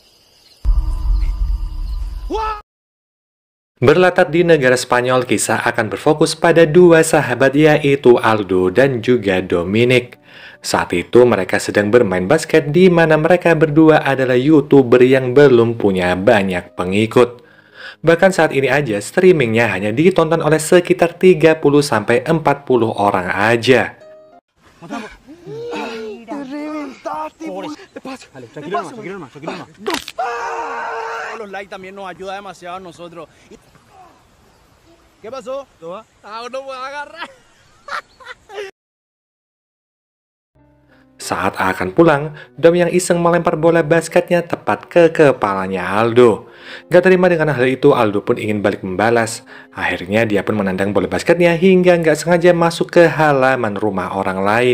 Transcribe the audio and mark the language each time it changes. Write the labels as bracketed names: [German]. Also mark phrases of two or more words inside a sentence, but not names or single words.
[Indonesian] Berlatar di negara Spanyol, kisah akan berfokus pada dua sahabat yaitu Aldo dan juga Dominic. Saat itu mereka sedang bermain basket di mana mereka berdua adalah YouTuber yang belum punya banyak pengikut. Bahkan saat ini aja streamingnya hanya ditonton oleh sekitar 30-40 orang aja. [Spanish] Los likes también nos ayuda demasiado a nosotros. ¿Qué pasó? Ah, no puedo agarrar. [Indonesian] Saat akan pulang, Dom yang iseng melempar bola basketnya tepat ke kepalanya Aldo. Gak terima dengan hal itu, Aldo pun ingin balik membalas. Akhirnya dia pun menendang bola basketnya hingga gak sengaja masuk ke halaman rumah orang lain.